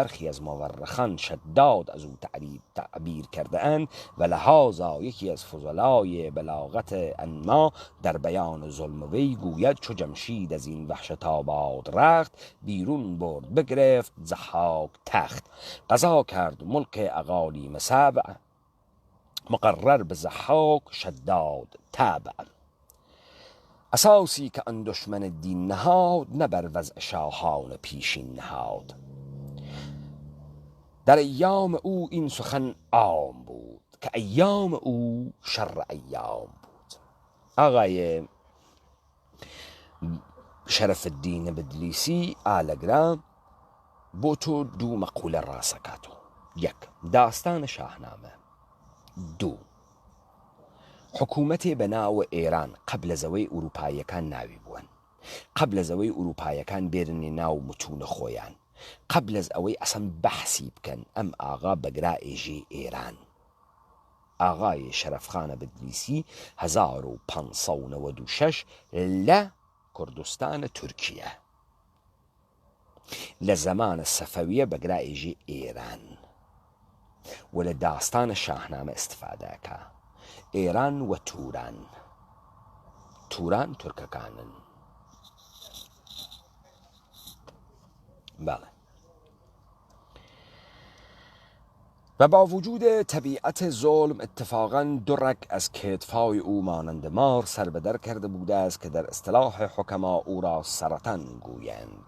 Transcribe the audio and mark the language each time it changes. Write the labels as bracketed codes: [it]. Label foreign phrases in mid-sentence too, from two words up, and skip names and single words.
[fa] برخی از مورخان شداد از او تعبیر کرده اند و لحاظا یکی از فضلای بلاغت انما در بیان ظلم وی گوید چو جمشید از این وحشت آباد رخت بیرون برد بگرفت ضحاک تخت قضا کرد ملک اقالیم سبع مقرر به ضحاک شداد تبع اساسی که آن دشمن دین نهاد نه بر وضع شاهان پیشین نهاد در ایام او این سخن عام بود که ایام او شر ایام بود [sdh] آقای شرف الدین بدلیسی آلگرام بۆ تۆ دوو مەقولە ڕاستەکاتەوە. یەک، داستانە شاهنامە. دوو، حکوومەتێ بەناوە ئێران قبل لە زەوەی ئوروپایەکان ناوی بوون، قبل لە زەوەی ئوروپایەکان بێرنێ ناو متونە خۆیان، قبل لە ئەوەی ئەسەن بەحسی بکەن ئەم ئاغا بەگرا ئێژێ ئێران. ئاغای شەرەفخانە بدلیسی 1596 لە کوردستانە تورکیە، لە زەمانە سەفەویە بەگرا ئێژێ ئێران و لە داستانە شاهنامە ئستفادەکە. ئێران و توران. توران تورکەکانن. [fa] بله. و با وجود طبیعت ظلم اتفاقاً دو رگ از کتفای او مانند مار سر به در کرده بوده است که در اصطلاح حکما او را سرطان گویند.